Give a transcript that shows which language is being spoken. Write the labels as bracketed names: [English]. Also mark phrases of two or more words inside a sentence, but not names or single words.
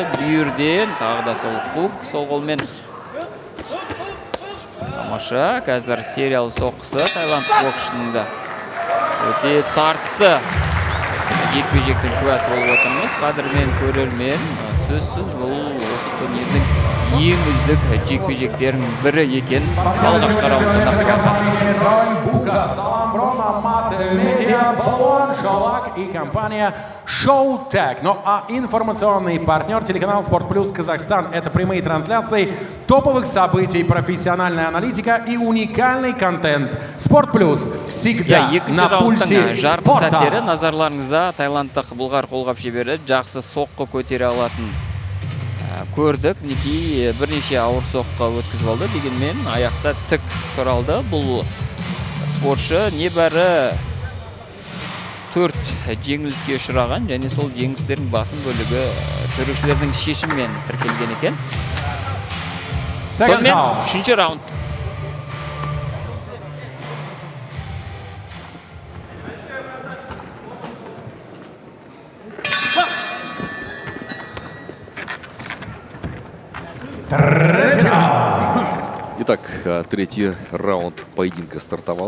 [Kazakh] Бүйірден тағы да сол хук, сол қолмен. Тамаша, қазір сериалы соққысы тайланд боксшының да өте тартысты жекпе-жектің куәсі болып отырмыз. Қадірмен көрермен, сөзсіз бұл осы турнирдің ең үздік жекпе-жектерінің бірі екен. Алғашқы раундында [Russian] Балуан Шолак и компания Showtag. Ну а информационный партнер телеканал Спорт Плюс Казахстан. Это прямые трансляции топовых событий, профессиональная аналитика и уникальный контент. Спорт Плюс всегда на пульсе спорта. [Kazakh] Назарларыңызда тайландтық Бұлғар қолғап шебері жақсы соққы көтере алатын көрдік. Мінекей бірнеше ауыр соққы өткізіп алды. Дегенмен аяқта тік тұра алды. Бұл спортшы небәрі 4 жеңіліске ұшыраған және сол жеңілістердің басым бөлігі төрешілердің шешімімен тіркелген екен. Сонымен 3-ші раунд. [Russian] Итак, третий раунд поединка стартовал.